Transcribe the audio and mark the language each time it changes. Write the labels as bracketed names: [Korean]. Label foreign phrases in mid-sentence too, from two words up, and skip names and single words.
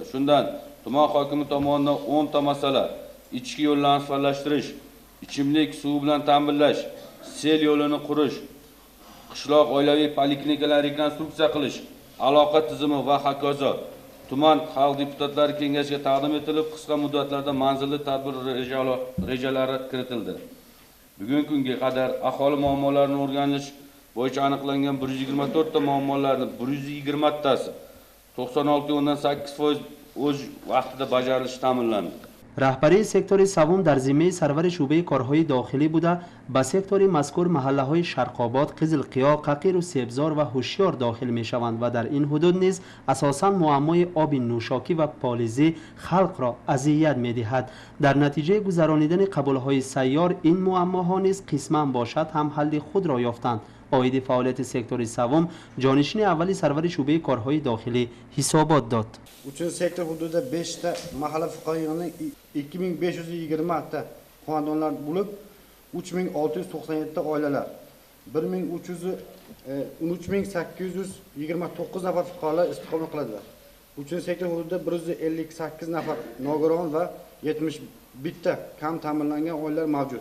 [Uzbek] Shundan tuman hokimi tomonidan 10 ta masala: ichki yo'llarni faollashtirish, ichimlik suvi bilan ta'minlash, sel yo'lini qurish, qishloq oilaviy poliklinikalarni rekonstruksiya qilish, aloqa tizimi va hokazo tuman xalq deputatlari kengashiga taqdim etilib, qisqa muddatlarda manzilli tadbir rejalari kiritildi. Bugungi kunga qadar aholi muammolarini o'rganish bo'yicha aniqlangan 124 ta muammolarning 120 tasi 96.8% o'z vaqtida bajarilishi ta'minlandi. [Persian] راهبری سکتور سوم در ذمه سرور شعبه کارهای داخلی بوده به سکتور مذکور محله‌های شرق‌آباد، قزلقیا، ققیر و سبزار و هوشیار داخل می‌شوند و در این حدود نیز اساساً معمای آب نوشاکی و پالیزی خلق را اذیت می‌دهد. در نتیجه گذرانیدن قبول‌های سیار این معماها نیز قسماً باشد هم حل خود را یافتند. آید فعالیت سکتور سوم جانشین اولی سرور شعبه کارهای داخلی حسابات داد. [Uzbek] 3 sektor hududida 5 ta mahalla fuqaro yig'ini 2520 ta xonadonlar bo'lib 3697 ta oilalar 13829 nafar fuqarolar istiqomat qiladilar. 3 sektor hududida 158 nafar nogiron va 71 ta kam ta'minlangan oilalar mavjud.